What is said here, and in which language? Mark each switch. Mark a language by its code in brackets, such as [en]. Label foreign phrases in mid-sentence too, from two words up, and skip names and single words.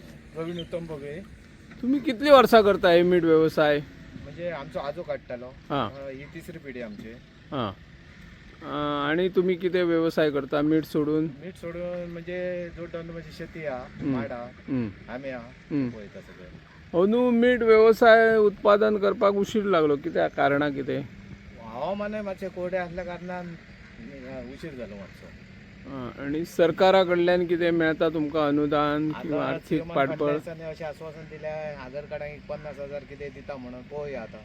[kok] प्रवीण उत्तम बघे. तुम्ही कितली वर्सां करता हे मीठ व्यवसाय? म्हणजे आमचो आजो काडटालो. हां ही तिसरी पिढी आमची. हां. [mr] आणि तुम्ही किती व्यवसाय करता मीठ सोडून? [kok] मीठ सोडून म्हणजे जोड म्हणजे शेती हा, माड हा, हं. आमे हा, हं. पळयता सगळे. अंदू मीठ व्यवसाय उत्पादन करपाक उशीर लागलो, कित्याक कारणां कितें? हवामान मातशें कोरडें आसल्या कारणान उशीर जालो मातसो. आणि सरकारा कडल्यान कितें मेळता तुमकां अनुदान किंवा आतां आर्थीक सीएमान पाठबळ? फाटल्या दिसांनी अशें आश्वासन दिल्या आधार कार्डाक 50,000 कितें दिता म्हणून पळोवया आतां